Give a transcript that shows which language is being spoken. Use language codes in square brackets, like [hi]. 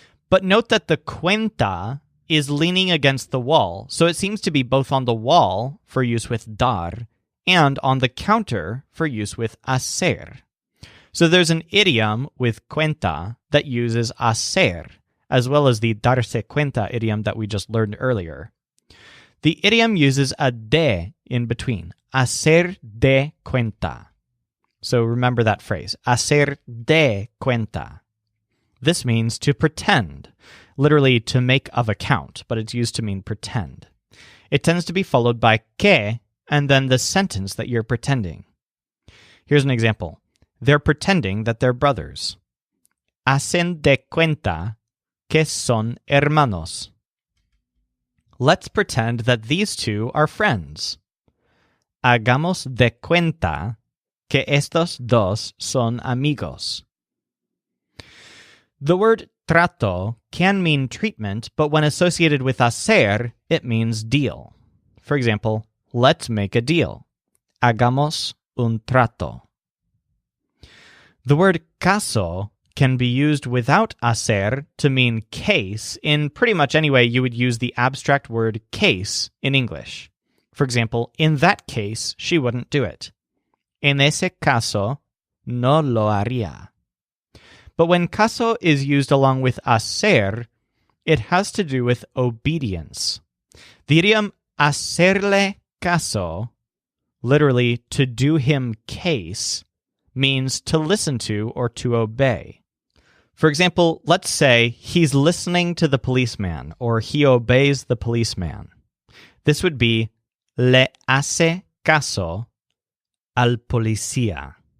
[en] But note that the cuenta is leaning against the wall, so it seems to be both on the wall for use with dar and on the counter for use with hacer. So there's an idiom with cuenta that uses hacer, as well as the darse cuenta idiom that we just learned earlier. The idiom uses a de in between, [es] hacer de cuenta. [en] So remember that phrase, [es] hacer de cuenta. [en] This means to pretend, literally to make of account, but it's used to mean pretend. It tends to be followed by que, and then the sentence that you're pretending. Here's an example. They're pretending that they're brothers. [es] Hacen de cuenta que son hermanos. [en] Let's pretend that these two are friends. [es] Hagamos de cuenta que estos dos son amigos. [en] The word trato can mean treatment, but when associated with hacer, it means deal. For example, let's make a deal. [es] Hagamos un trato. [en] The word caso can be used without hacer to mean case in pretty much any way you would use the abstract word case in English. For example, in that case, she wouldn't do it. [es] En ese caso, no lo haría. [en] But when caso is used along with hacer, it has to do with obedience. The idiom [es] hacerle caso, [en] literally to do him case, means to listen to or to obey. For example, let's say he's listening to the policeman or he obeys the policeman. This would be [es] le hace caso al policía.